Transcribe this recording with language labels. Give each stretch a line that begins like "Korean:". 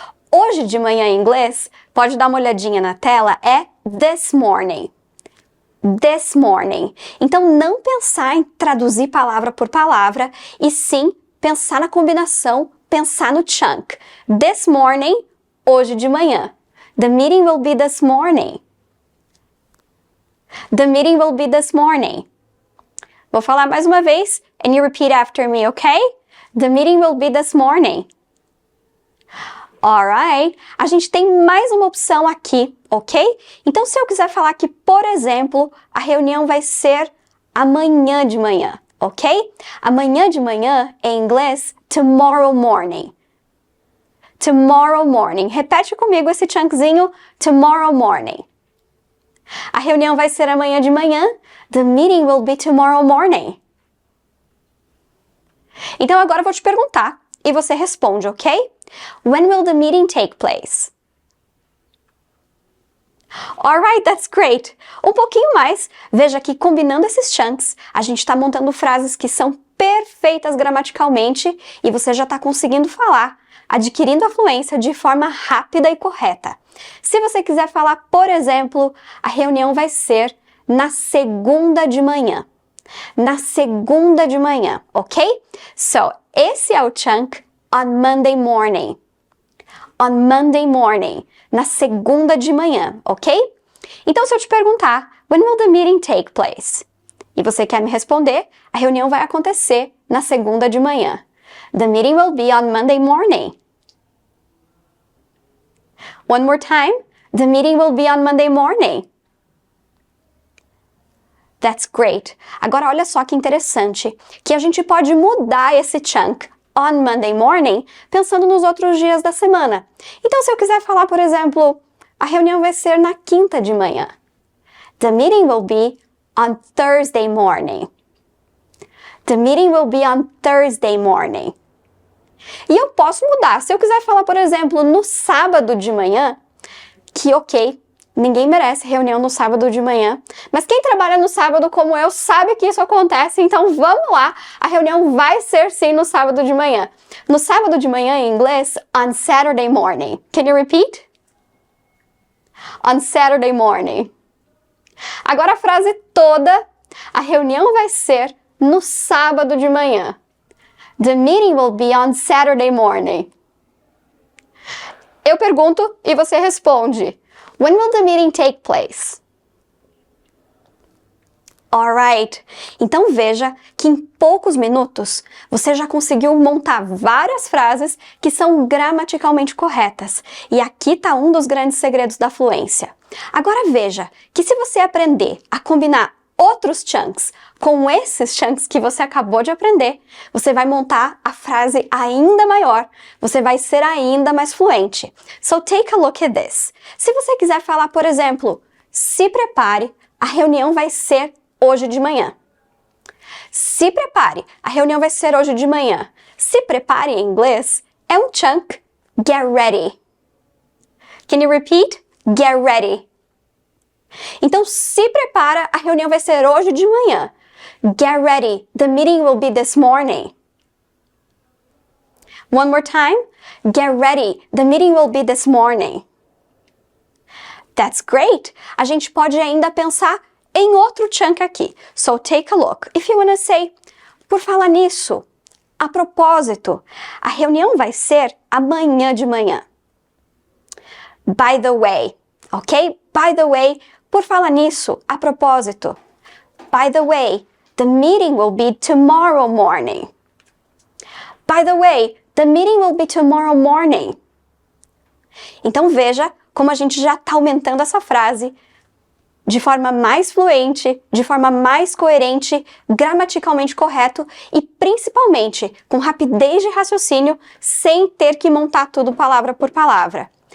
Portuguese: Hoje de manhã em inglês, pode dar uma olhadinha na tela, é
English: this morning. This morning.
Portuguese: Então, não pensar em traduzir palavra por palavra, e sim pensar na combinação, pensar no chunk.
English: This morning,
Portuguese: hoje de manhã.
English: The meeting will be this morning. The meeting will be this morning.
Portuguese: Vou falar mais uma vez,
English: and you repeat after me, okay? The meeting will be this morning.
Portuguese: Alright, a gente tem mais uma opção aqui, ok? Então, se eu quiser falar que, por exemplo, a reunião vai ser amanhã de manhã, ok? Amanhã de manhã, em inglês,
English: tomorrow morning. Tomorrow morning.
Portuguese: Repete comigo esse chunkzinho,
English: tomorrow morning.
Portuguese: A reunião vai ser amanhã de manhã.
English: The meeting will be tomorrow morning.
Portuguese: Então, agora eu vou te perguntar e você responde, ok?
English: When will the meeting take place? Alright, that's great.
Portuguese: Um pouquinho mais, veja que combinando esses chunks, a gente está montando frases que são perfeitas gramaticalmente e você já está conseguindo falar, adquirindo a fluência de forma rápida e correta. Se você quiser falar, por exemplo, a reunião vai ser na segunda de manhã. Na segunda de manhã, ok? So, esse é o chunk
English: on Monday morning. On Monday morning.
Portuguese: Na segunda de manhã, ok? Então, se eu te perguntar,
English: when will the meeting take place?
Portuguese: E você quer me responder, a reunião vai acontecer na segunda de manhã.
English: The meeting will be on Monday morning. One more time. The meeting will be on Monday morning. That's great.
Portuguese: Agora, olha só que interessante, que a gente pode mudar esse chunk
English: on Monday morning
Portuguese: pensando nos outros dias da semana. Então, se eu quiser falar, por exemplo, a reunião vai ser na quinta de manhã.
English: The meeting will be on Thursday morning. The meeting will be on Thursday morning.
Portuguese: E eu posso mudar. Se eu quiser falar, por exemplo, no sábado de manhã, que ok, ninguém merece reunião no sábado de manhã, mas quem trabalha no sábado como eu sabe que isso acontece, então vamos lá, a reunião vai ser sim no sábado de manhã. No sábado de manhã em inglês,
English: on Saturday morning. Can you repeat? On Saturday morning.
Portuguese: Agora a frase toda, a reunião vai ser no sábado de manhã.
English: The meeting will be on Saturday morning.
Portuguese: Eu pergunto e você responde.
English: When will the meeting take place? Alright.
Portuguese: Então veja que em poucos minutos você já conseguiu montar várias frases que são gramaticalmente corretas. E aqui está um dos grandes segredos da fluência. Agora veja que se você aprender a combinar outros chunks com esses chunks que você acabou de aprender, você vai montar a frase ainda maior, você vai ser ainda mais fluente.
English: So take a look at this.
Portuguese: Se você quiser falar, por exemplo, se prepare, a reunião vai ser hoje de manhã. Se prepare, a reunião vai ser hoje de manhã. Se prepare em inglês é um chunk
English: get ready. Can you repeat? Get ready.
Portuguese: Então, se prepara, a reunião vai ser hoje de manhã.
English: Get ready, the meeting will be this morning. One more time. Get ready, the meeting will be this morning. That's great.
Portuguese: A gente pode ainda pensar em outro chunk aqui.
English: So, take a look. If you want to say,
Portuguese: por falar nisso, a propósito, a reunião vai ser amanhã de manhã.
English: By the way, ok? By the way,
Portuguese: por falar nisso, a propósito.
English: By the way, the meeting will be tomorrow morning. By the way, the meeting will be tomorrow morning.
Portuguese: Então veja como a gente já está aumentando essa frase de forma mais fluente, de forma mais coerente, gramaticalmente correto e principalmente com rapidez de raciocínio, sem ter que montar tudo palavra por palavra.